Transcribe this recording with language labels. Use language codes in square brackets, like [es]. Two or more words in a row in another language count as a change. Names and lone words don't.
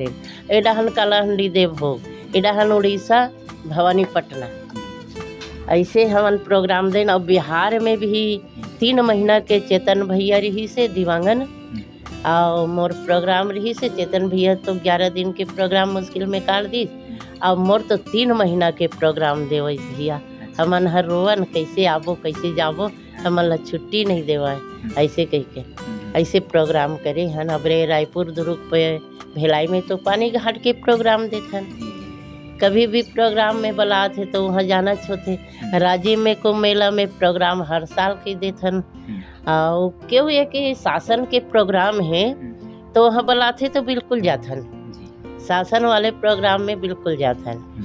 [hne] एडाहन कालाहंडी देवभोग, एडाहन उड़ीसा भवानीपटना, ऐसे हमन प्रोग्राम देन। और बिहार में भी 3 महीना के चेतन भैया रही से दिवांगन, और मोर प्रोग्राम रही से चेतन भैया तो 11 दिन के प्रोग्राम मुश्किल में काट दी, और मोर तो 3 महीना के प्रोग्राम देवे भैया। हमन हर रोवन कैसे आबो कैसे जाबो, हमन ला छुट्टी नहीं देवाए, ऐसे कह के ऐसे प्रोग्राम करे हन। अबरे रायपुर दुर्ग पे भिलाई में तो पानी घाट के प्रोग्राम देथन, कभी भी प्रोग्राम में बुलात है तो वहाँ जाना छोते। राजीव में कुंभ मेला में प्रोग्राम हर साल के देथन, और क्यों ये कि शासन के प्रोग्राम है तो वहाँ बुलाते तो बिल्कुल जाथन, शासन वाले प्रोग्राम में बिल्कुल जाथन।